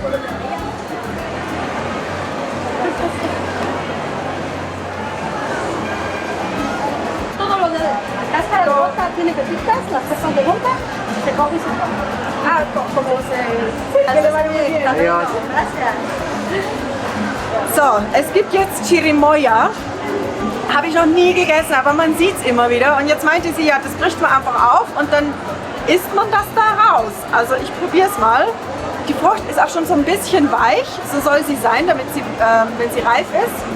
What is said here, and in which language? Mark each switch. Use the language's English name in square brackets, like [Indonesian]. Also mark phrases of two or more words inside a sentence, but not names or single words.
[Spanish] Todo lo de cáscara de bota tiene pepitas, las que son de goma, se coge y se come. Ah, como se... Adiós. Gracias. [German] So, es gibt jetzt Chirimoya. Habe ich noch nie gegessen, aber man sieht es immer wieder. Und jetzt meinte sie, ja, das bricht man einfach auf und dann isst man das da raus. Also ich probiere es mal. Die Frucht ist auch schon so ein bisschen weich, so soll sie sein, damit sie, wenn sie reif ist.